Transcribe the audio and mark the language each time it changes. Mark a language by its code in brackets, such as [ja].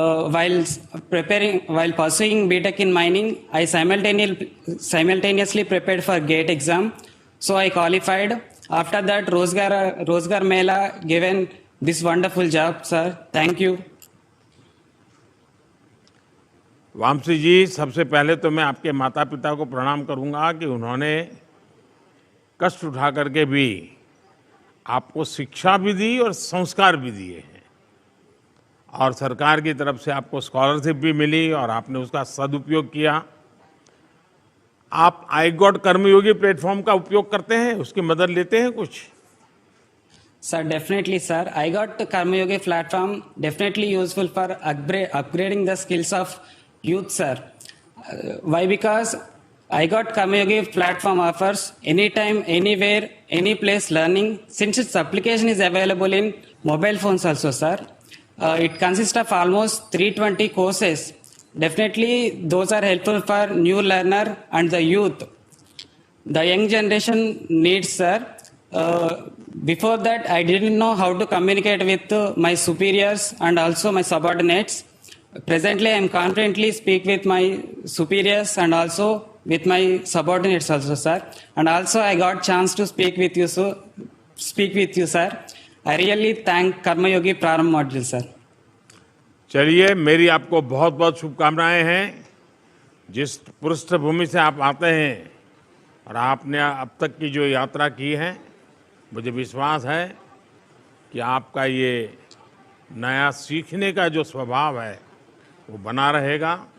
[en] While pursuing BTech in mining, I simultaneously prepared for GATE exam. So I qualified. After that, Rozgar Mela given this wonderful job, sir. Thank you. [hi] Vamsi जी, सबसे पहले तो मैं आपके माता पिता को प्रणाम करूंगा कि उन्होंने कष्ट उठा करके भी आपको शिक्षा भी दी और संस्कार भी दिए हैं, और सरकार की तरफ से आपको स्कॉलरशिप भी मिली और आपने उसका सदुपयोग किया। आप आई गॉट कर्मयोगी प्लेटफॉर्म का उपयोग करते हैं, उसकी मदद लेते हैं कुछ? [en] Sir, definitely, sir. I got the Karma Yogi platform definitely useful for upgrading the skills of youth, sir. Why? Because I got Karma Yogi platform offers anytime, anywhere, any place learning. Since its application is available in mobile phones also, sir. It consists of almost 320 courses. Definitely, those are helpful for new learner and the youth. The young generation needs, sir. Before that, I didn't know how to communicate with my superiors and also my subordinates. Presently, I am confidently speak with my superiors and also with my subordinates also, sir. And also, I got chance to speak with you, sir. I really thank Karma Yogi Prarambh module, sir. [hi] चलिए, मेरी आपको बहुत बहुत शुभकामनाएं हैं। जिस पृष्ठभूमि से आप आते हैं और आपने अब तक की जो यात्रा की है, मुझे विश्वास है कि आपका ये नया सीखने का जो स्वभाव है वो बना रहेगा।